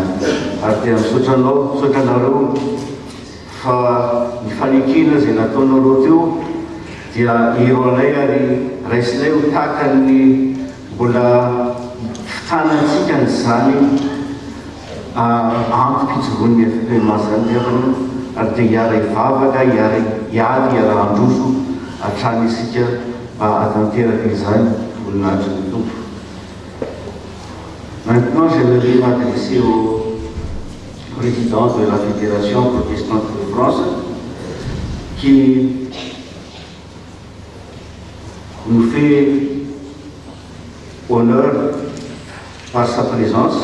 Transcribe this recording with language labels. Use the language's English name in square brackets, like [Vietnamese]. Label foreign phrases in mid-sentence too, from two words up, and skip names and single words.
[Malagasy] Ary te misaotranareo fa ny fanekena izay nataonareo teo dia heroanay ary raisinay ho tahaka ny mbola fitanantsika n'izany antom-pitsovoan'ny FPMA zany riavana, ary dia hiara hivavaka, hiady, hiara-handroso hatrany isika mba hatanteraka izany voninahitry ny tompo. [French] Maintenant, j'aimerais m'adresser au président de la Fédération protestante de France qui nous fait honneur par sa présence.